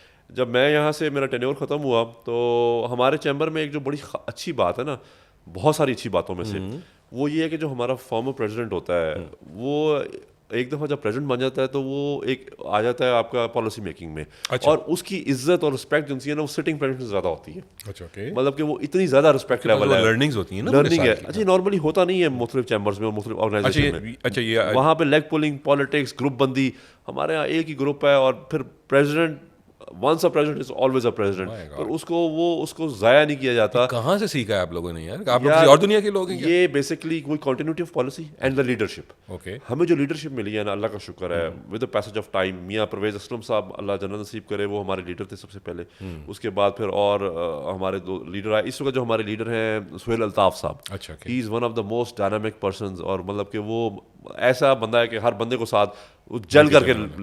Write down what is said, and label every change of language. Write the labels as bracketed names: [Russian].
[Urdu] جب میں یہاں سے میرا ٹینیور ختم ہوا تو ہمارے چیمبر میں ایک جو بڑی اچھی بات ہے نا, بہت ساری اچھی باتوں میں سے, وہ یہ ہے کہ جو ہمارا فارمر پریزیڈنٹ ہوتا ہے وہ ایک دفعہ جب پریزیڈنٹ بن جاتا ہے تو وہ ایک آ جاتا ہے آپ کا پالیسی میکنگ میں, اور اس کی عزت اور رسپیکٹ جو ہے نا وہ سٹنگ پریزیڈنٹ سے زیادہ ہوتی ہے. اچھا اوکے, مطلب کہ وہ اتنی زیادہ رسپیکٹ لیول ہے, لرننگز ہوتی ہیں نا, لرننگ ہے. اچھا نارملی ہوتا نہیں ہے مختلف چیمبرز میں اور مختلف آرگنائزیشن میں. اچھا یہ وہاں پہ لیگ پولنگ, پالیٹکس, گروپ بندی. ہمارے یہاں ایک ہی گروپ ہے, اور پھر [English] president once a president [Urdu] is always a president. پر اس کو ضائع نہیں کیا جاتا. کہاں سے سیکھا ہے آپ لوگوں نے یار؟ آپ لوگ کسی اور دنیا کے لوگ ہیں کیا؟ [English] یہ بیسکلی کوئی continuity of policy and the leadership. [Urdu] Okay, ہمیں جو لیڈرشپ ملی ہے نا, اللہ کا شکر ہے, [English] With the passage of time. [Urdu] میاں پرویز اسلم صاحب اللہ جنت نصیب کرے, وہ ہمارے لیڈر تھے سب سے پہلے. اس کے بعد پھر اور ہمارے دو لیڈر آئے. اس وقت جو ہمارے لیڈر ہیں سہیل الطاف صاحب, اچھا [English] He is one of the most dynamic persons. [Urdu] اور مطلب کہ وہ ایسا بندہ ہے کہ ہر بندے کو ساتھ جل کر کے.